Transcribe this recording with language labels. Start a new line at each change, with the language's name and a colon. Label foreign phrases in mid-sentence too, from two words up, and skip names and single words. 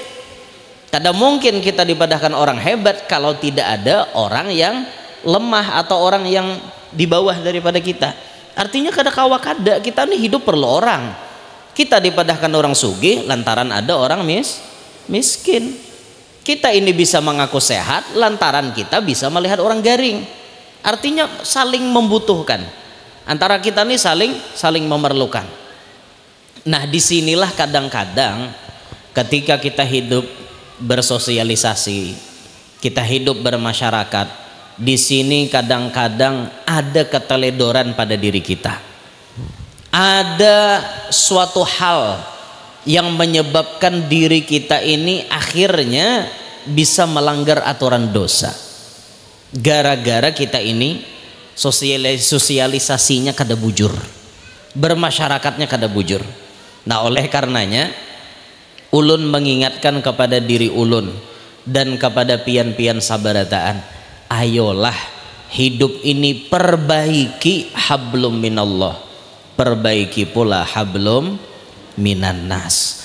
Banjar: Kada mungkin kita dipadahkan orang hebat kalau tidak ada orang yang lemah atau orang yang di bawah daripada kita. Artinya kada kawa kada, kita nih hidup perlu orang. Kita dipadahkan orang sugih lantaran ada orang miskin. Kita ini bisa mengaku sehat lantaran kita bisa melihat orang garing. Artinya saling membutuhkan. Antara kita nih saling memerlukan. Nah disinilah kadang-kadang ketika kita hidup bersosialisasi, kita hidup bermasyarakat, di sini kadang-kadang ada keteledoran pada diri kita. Ada suatu hal yang menyebabkan diri kita ini akhirnya bisa melanggar aturan dosa. Gara-gara kita ini sosialisasinya kada bujur, bermasyarakatnya kada bujur. Nah oleh karenanya ulun mengingatkan kepada diri ulun, dan kepada pian-pian sabarataan, ayolah hidup ini perbaiki
Arabic: hablum minallah,
Banjar: perbaiki pula
Arabic: hablum minan nas.